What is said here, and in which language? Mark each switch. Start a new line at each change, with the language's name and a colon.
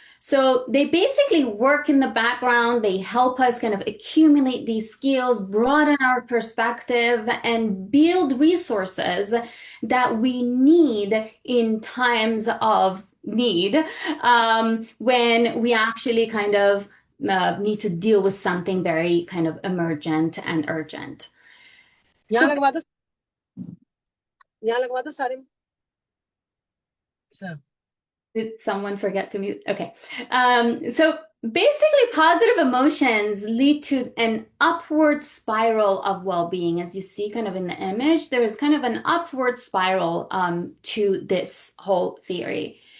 English: So they basically work in the background. They help us kind of accumulate these skills, broaden our perspective, and build resources that we need in times of need, when we actually kind of need to deal with something very kind of emergent and urgent.
Hindi: यहाँ
English: So
Hindi: लगवा दो यहाँ लगवा दो सारे में अच्छा
English: did someone forget to mute? Okay. So basically, positive emotions lead to an upward spiral of well-being. As you see kind of in the image, there is kind of an upward spiral to this whole theory.